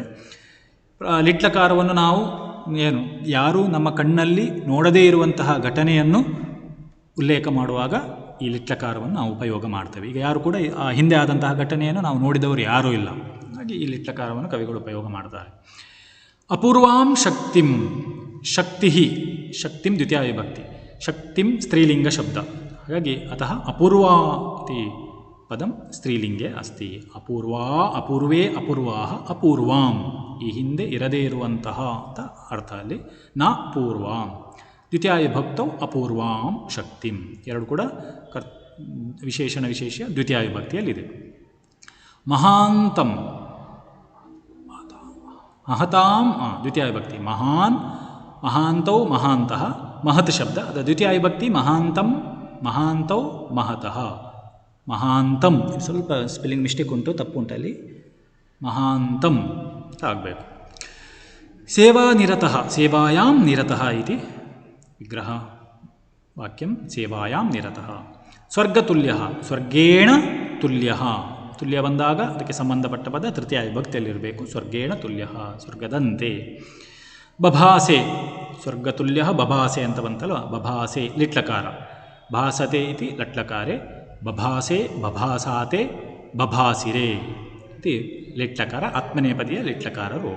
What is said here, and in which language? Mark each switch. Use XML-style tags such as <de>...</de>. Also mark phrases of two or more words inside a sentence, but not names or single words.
<kn>ಲಿಟ್ಲಕಾರವನ್ನು ನಾವು ಯಾರು ನಮ್ಮ ಕಣ್ಣಲ್ಲಿ ನೋಡದೇ ಇರುವಂತಹ ಘಟನೆಯನ್ನು ಉಲ್ಲೇಖ ಮಾಡುವಾಗ ಈ ಲಿಟ್ಲಕಾರವನ್ನು ನಾವು ಉಪಯೋಗ ಮಾಡ್ತೇವೆ. ಈಗ ಯಾರು ಕೂಡ ಹಿಂದೆ ಆದಂತಹ ಘಟನೆಯನ್ನು ನಾವು ನೋಡಿದವರು ಯಾರೂ ಇಲ್ಲ, ಹಾಗೆ ಈ ಲಿಟ್ಲಕಾರವನ್ನು ಕವಿಗಳು ಉಪಯೋಗ ಮಾಡ್ತಾರೆ.</kn> <sa>ಅಪೂರ್ವಾಂ ಶಕ್ತಿಂ, ಶಕ್ತಿ ಶಕ್ತಿಂ ದ್ವಿತೀಯ ವಿಭಕ್ತಿ, ಶಕ್ತಿಂ ಸ್ತ್ರೀಲಿಂಗ ಶಬ್ದ. ಹಾಗಾಗಿ ಅತಃ ಅಪೂರ್ವಾ ಇತಿ ಪದಂ ಸ್ತ್ರೀಲಿಂಗೆ ಅಸ್ತಿ. ಅಪೂರ್ವಾ ಅಪೂರ್ವೇ ಅಪೂರ್ವಾಹ ಅಪೂರ್ವಾಂ,</sa> <kn>ಈ ಹಿಂದೆ ಇರದೇ ಇರುವಂತಹ ಅಂತ ಅರ್ಥ ಅಲ್ಲಿ.</kn> <sa>ನ ಪೂರ್ವಾಂ ದ್ವಿತೀಯ ವಿಭಕ್ತೌ ಅಪೂರ್ವಾಂ ಶಕ್ತಿಂ,</sa> <kn>ಎರಡು ಕೂಡ ವಿಶೇಷಣ ವಿಶೇಷ ದ್ವಿತೀಯ ವಿಭಕ್ತಿಯಲ್ಲಿದೆ.</kn> <sa>ಮಹಾಂತಂ ಮಹತಾಂ ದ್ವಿತೀಯ ವಿಭಕ್ತಿ, ಮಹಾನ್ ಮಹಾಂತೌ ಮಹಾಂತಃ ಮಹತ್ ಶಬ್ದ,</sa> <kn>ಅದು ದ್ವಿತೀಯ ವಿಭಕ್ತಿ.</kn> <sa>ಮಹಾಂತಂ ಮಹಾಂತೌ ಮಹತಃ, ಮಹಾಂತಂ</sa> <kn>ಸ್ವಲ್ಪ</kn> <en>spelling mistake</en> <kn>ಉಂಟು, ತಪ್ಪು ಉಂಟಲ್ಲಿ, ಮಹಾಂತಂ ಅಂತ ಆಗಬೇಕು.</kn> <sa>ಸೇವಾನಿರತಃ ಸೇವಾಯಾಂ ನಿರತಃ ಇತಿ ವಿಗ್ರಹ ವಾಕ್ಯಂ, ಸೇವಾಯಾಂ ನಿರತಃ. ಸ್ವರ್ಗತುಲ್ಯ ಸ್ವರ್ಗೇಣ ತುಲ್ಯ, ತುಲ್ಯ</sa> <kn>ಬಂದಾಗ ಅದಕ್ಕೆ ಸಂಬಂಧಪಟ್ಟ ಪದ ತೃತೀಯ ವಿಭಕ್ತಿಯಲ್ಲಿರಬೇಕು.</kn> <sa>ಸ್ವರ್ಗೇಣ ತುಲ್ಯ ಸ್ವರ್ಗದಂತೆ. ಬಭಾಸೆ ಸ್ವರ್ಗತುಲ್ಯ ಬಭಾಸೆ</sa> <kn>ಅಂತ ಬಂತಲ್ವ,</kn> <sa>ಬಭಾಸೆ ಲಿಟ್ಲಕಾರ, ಭಾಸತೆ ಇತಿ ಲಟ್ಲಕಾರೆ, ಬಭಾಸೆ ಬಭಾಸಾತೆ ಬಭಾಸಿರೆ ಇತಿ ಲಿಟ್ಲಕಾರ,</sa> <kn>ಆತ್ಮನೇಪದಿಯ ಲಿಟ್ಲಕಾರ ರೂಪ.</kn>